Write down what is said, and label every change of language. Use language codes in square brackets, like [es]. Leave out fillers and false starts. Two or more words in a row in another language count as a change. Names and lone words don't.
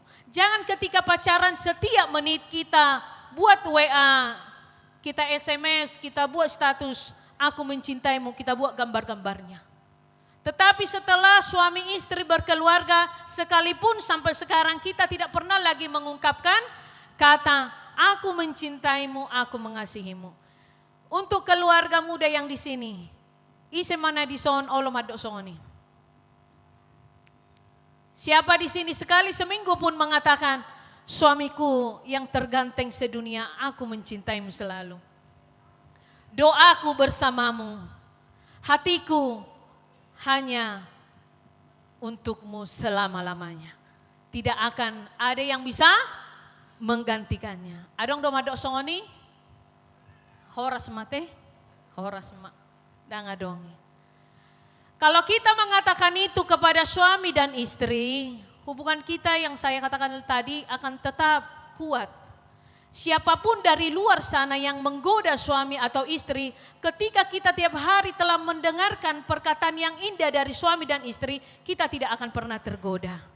[id] Jangan ketika pacaran setiap menit kita buat WA, kita SMS, kita buat status, aku mencintaimu, kita buat gambar-gambarnya. Tetapi setelah suami istri berkeluarga, sekalipun sampai sekarang kita tidak pernah lagi mengungkapkan kata, aku mencintaimu, aku mengasihimu. Untuk keluarga muda yang di sini, [bbc] ise mana di son, olo madok songoni. [id] Siapa di sini sekali seminggu pun mengatakan, suamiku yang terganteng sedunia, aku mencintaimu selalu. Doaku bersamamu, hatiku hanya untukmu selama-lamanya. Tidak akan ada yang bisa menggantikannya. [bbc] Adong do madok songoni? Horas mate? Horas mak. Dangadongi. [id] Kalau kita mengatakan itu kepada suami dan istri, hubungan kita yang saya katakan tadi akan tetap kuat. Siapapun dari luar sana yang menggoda suami atau istri, ketika kita tiap hari telah mendengarkan perkataan yang indah dari suami dan istri, kita tidak akan pernah tergoda.